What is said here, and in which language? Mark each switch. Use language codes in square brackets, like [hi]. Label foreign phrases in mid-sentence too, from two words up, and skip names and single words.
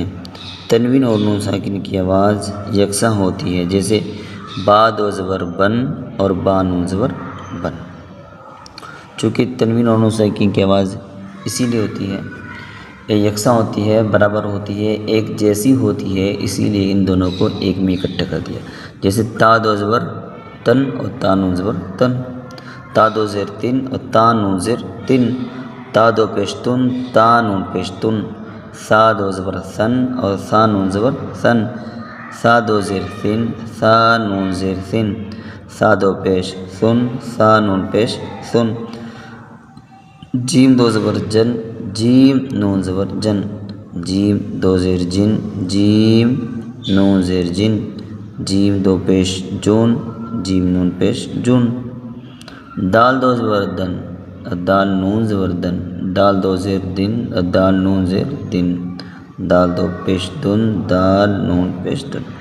[ur] تنوین اور نون ساکن کی آواز یکساں ہوتی ہے، جیسے با دو زبر بن اور با نون زبر بن۔ چونکہ تنوین اور نون ساکن کی آواز اسی لیے ہوتی ہے، یکساں ہوتی ہے، برابر ہوتی ہے، ایک جیسی ہوتی ہے، اسی لیے ان دونوں کو ایک میں اکٹھا کر دیا۔ جیسے تا دو زبر تن اور تا نون زبر تن، تا دو زیر تن اور تا نون زیر تن، تا دو پیش تن، تا نون پیش تن، ثا دو زبر ثن اور ثا نون زبر ثن، ثا دو زیر ثن، ثا نون زیر ثن، ثا دو پیش ثن، ثا نون پیش ثن، جیم دو زبر جن، جیم نون زبر جن، جیم دو زیر جن، جیم نون زیر جن، جیم دو پیش جون، جیم نون پیش جون، دال دو زبر دن، دال نون زبر دن، دال دو زیر دن، دال نون زیر دن، دال دو پیش دن، دال نون پیش دن۔